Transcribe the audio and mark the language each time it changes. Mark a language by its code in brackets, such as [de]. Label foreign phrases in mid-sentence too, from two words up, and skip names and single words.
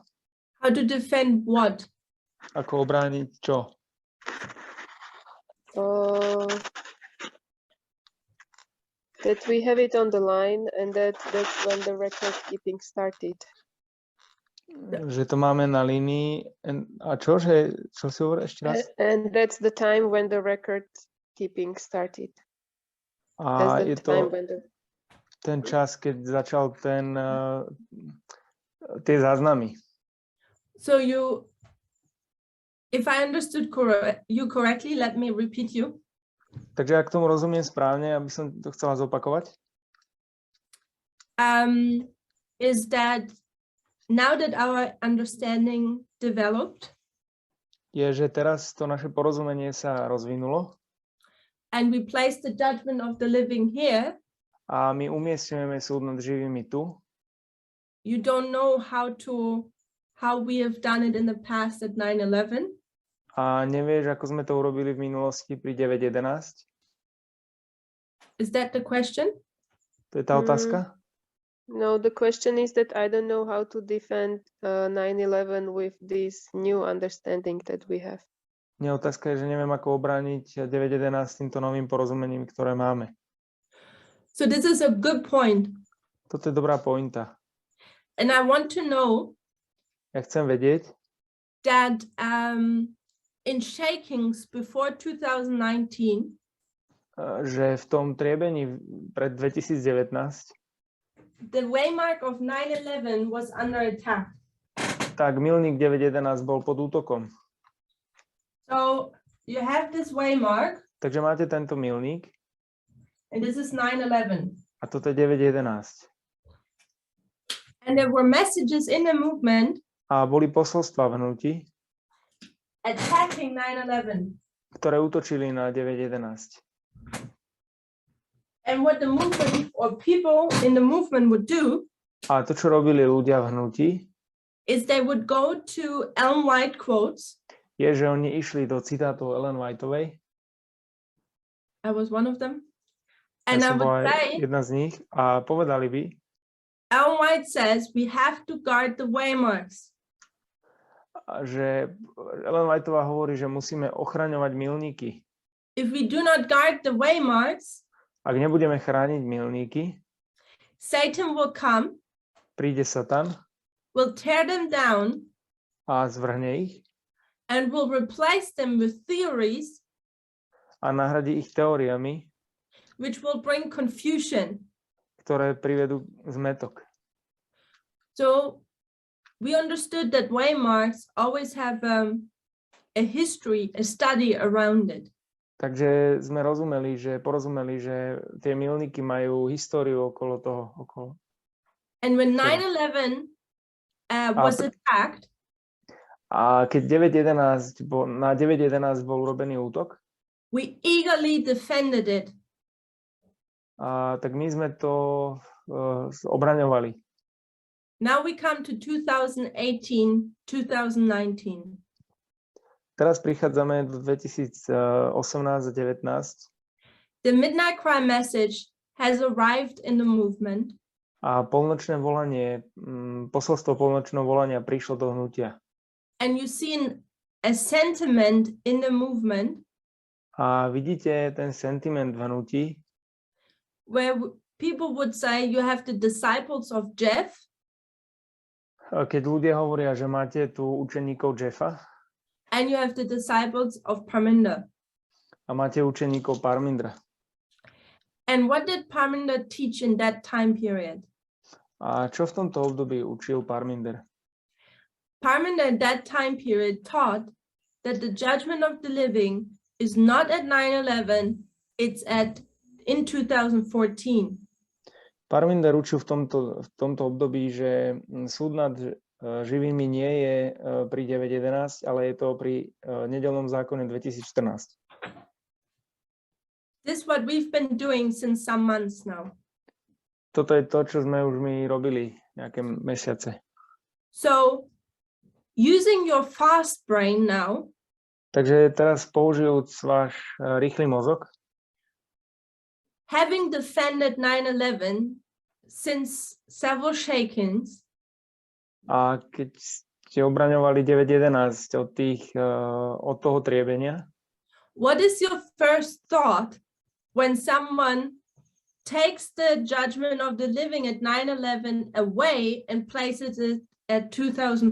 [en] How to defend what? [sk] Ako obrániť čo? [en] That we have it on the line and that's when the record keeping started. [sk] Že to máme na línii. A čo? Čo si hovoril ešte raz? [en] And that's the time when the record keeping started. [sk] A je to [en] when the... [sk] ten čas, keď začal tie záznamy. [en] So if I understood you correctly, let me repeat you. [sk] Takže ak tomu rozumiem správne, aby som to chcela zopakovať. [en] Is that now that our understanding developed, [sk] je, že teraz to naše porozumenie sa rozvinulo. [en] And we place the judgment of the living here. [sk] A my umiestňujeme súd nad živými tu. [en] You don't know how we have done it in the past at 9/11. [sk] A nevieš, ako sme to urobili v minulosti pri 9.11? [en] Is that the question? [sk] To je tá otázka? [en] No, the question is that I don't know how to defend 9/11 with this new understanding that we have. [sk] Nie, otázka je, že neviem, ako obrániť 9.11 s týmto novým porozumením, ktoré máme. [en] So this is a good point. [sk] Toto je dobrá pointa. [en] And I want to know [sk] Ja chcem vedieť, [en] that in shakings before 2019, [sk] že v tom triebení pred 2019 [en] the waymark of 9/11 was under attack. [sk] tak milník 9.11 bol pod útokom. [en] So you have this waymark. [sk] Takže máte tento milník. [en] And this is 9/11. [sk] A toto je 9.11. [en] And there were messages in the movement. [sk] A boli posolstvá v hnutí, [en] attacking 9/11. [sk] ktoré útočili na 9.11. [en] And what the movement or people in the movement would do [sk] A to, čo robili ľudia v hnutí, [en] is they would go to Ellen White quotes. [sk] Je, že oni išli do citátov Ellen Whiteovej. [en] I was one of them. [sk] Ja [en] And I [sk] som [en] would [sk] bola [en] say, [sk] jedna z nich a povedali by, [en] Ellen White says we have to guard the waymarks. [sk] že Ellen Whiteová hovorí, že musíme ochraňovať milníky. [en] If we do not guard the waymarks, [sk] Ak nebudeme chrániť milníky, [en] Satan will come, [sk] príde Satan [en] will tear them down, [sk] a zvrhne ich [en] and will replace them with theories [sk] a nahradí ich teóriami, [en] which will bring confusion. [sk] ktoré privedú zmätok. [en] So we understood that waymarks always have a history, a study around it. [sk] Takže sme porozumeli, že tie milníky majú históriu okolo toho. [en] And when 9/11 was attacked, [sk] a keď na 9.11 bol urobený útok, [en] we eagerly defended it. [sk] Tak my sme to obraňovali. [en] Now we come to 2018, 2019. [sk] Teraz prichádzame do 2018 a 19. [en] The midnight cry message has arrived in the movement. [sk] A polnočné volanie, posolstvo polnočného volania prišlo do hnutia. [en] And you see a sentiment in the movement. [sk] A vidíte ten sentiment v hnutí, [en] where people would say you have the disciples of Jeff. [sk] Keď ľudia hovoria, že máte tu učeníkov Jeffa. [en] And you have the disciples of Parminder. [sk] A máte učeníkov Parmindra. [en] And what did Parminder teach in that time period? [sk] A čo v tomto období učil Parminder? [en] Parminder at that time period taught that the judgment of the living is not at 9/11, it's in 2014. [sk] Parminder učil v tomto období, že súd nad živými nie je pri 9.11, ale je to pri nedeľnom zákone 2014. [en] This is what we've been doing since some months now. [sk] Toto je to, čo sme už my robili nejaké mesiace. [en] So, using your fast brain now, [sk] Takže teraz použijúc váš rýchly mozog, [en] having defended 9/11 since several shakings, [sk] a keď ste obraňovali 9.11 od toho triebenia, [en] what is your first thought when someone takes the judgment of the living at 9/11 away and places it at 2014?